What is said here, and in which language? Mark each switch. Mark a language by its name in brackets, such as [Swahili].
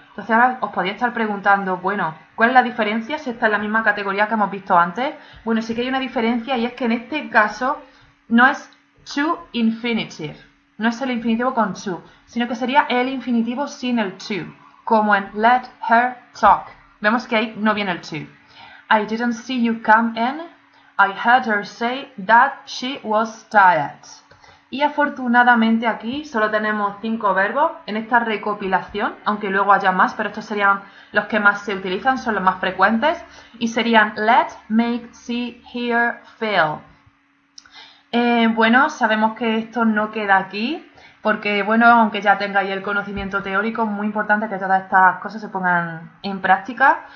[Spanish] Entonces ahora os podéis estar preguntando, bueno, ¿cuál es la diferencia si esta es la misma categoría que hemos visto antes? Bueno, sí que hay una diferencia y es que en este caso no es to infinitive, no es el infinitivo con to, sino que sería el infinitivo sin el to, como en [English] let her talk. [Spanish] Vemos que ahí no viene el to. [English] I didn't see you come in. I heard her say that she was tired. [Spanish] Y afortunadamente aquí solo tenemos 5 verbos en esta recopilación, aunque luego haya más, pero estos serían los que más se utilizan, son los más frecuentes, y serían let, make, see, hear, feel. Bueno, sabemos que esto no queda aquí, porque bueno, aunque ya tengáis el conocimiento teórico, es muy importante que todas estas cosas se pongan en práctica.